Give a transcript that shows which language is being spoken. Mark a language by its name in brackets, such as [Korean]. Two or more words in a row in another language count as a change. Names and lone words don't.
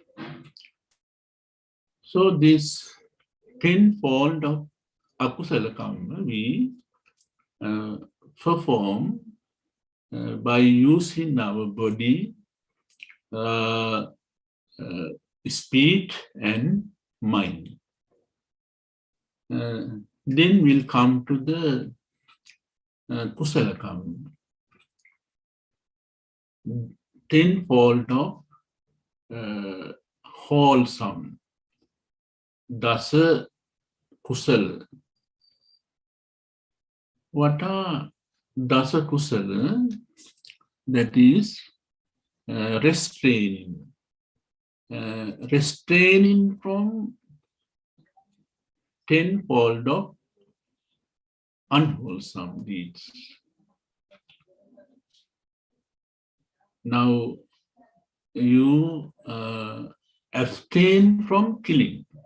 [English] So this tenfold of [Pali] akusala karma [English] we perform by using our body, speech and mind. Then we'll come to the [Pali] kusala karma. [English] Tenfold of wholesome, [Pali] dasa kusala. [English] What are [Pali] dasa kusala? [English] That is restraining. Restraining from tenfold of unwholesome deeds. Now you abstain from killing.